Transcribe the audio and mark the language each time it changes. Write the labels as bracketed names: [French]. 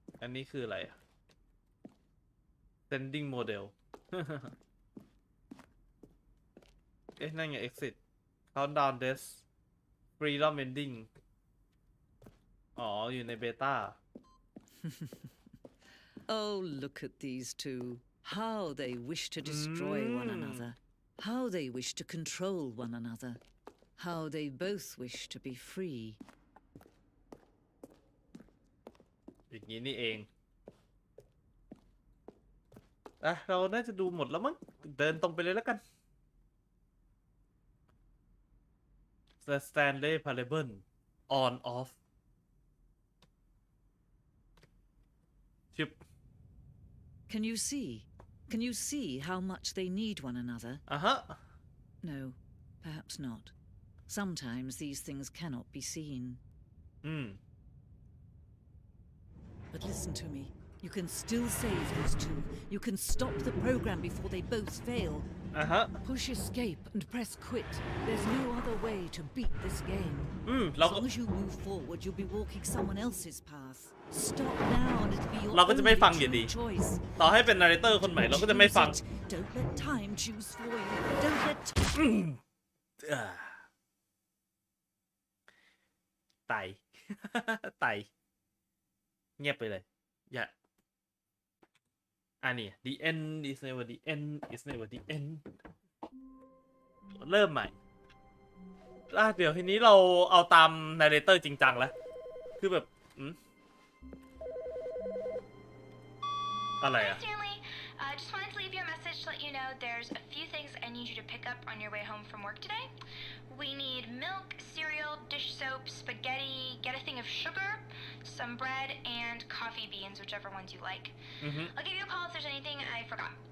[Thai] นนี้คืออะไร [English] sending model [Thai] เอ๊ะนั่นไง [English] exit countdown death freedom ending [Thai] อ๋ออยู่ในเบต้า [English] Oh, look at these two. How they wish to destroy one another. How they wish to control one another. How they both wish to be free. [Thai] อย่างนี้นี่เองเราน่าจะดูหมดแล้วมั้งเดินตรงไปเลยแล้วกัน The Stanley Parable on off ชิบ [English] Can you see? Can you see how much they need one another? No, perhaps not. Sometimes these things cannot be seen. But listen to me. You can still save those two. You can stop the program before they both fail. Push escape and press quit. There's no other way to beat this game. As long as you move forward, you'll be walking someone else's path. Stop now and it'll be your [Thai] เราก็จะไม่ฟังอยู่ [English] only [Thai] ดี [English] true choice. [Thai] ต่อให้เป็นนาร์เรเตอร์คนใหม่เราก็จะไม่ฟัง [English] Choose it. Don't let time choose for you. Don't let [Thai] ไต ไต เงียบไปเลย อย่านี่ [English] the end is never the end [Thai] is never the end เริ่มใหม่เดี๋ยวทีนี้เราเอาตามนาร์เรเตอร์จริงจังแล้วคือแบบอะไรอะ [English] Stanley, just wanted to leave you a message to let you know there's a few things I need you to pick up on your way home from work today. We need milk, cereal, dish soap, spaghetti, get a thing of sugar, some bread, and coffee beans, whichever ones you like. I'll give you a call if there's anything I forgot.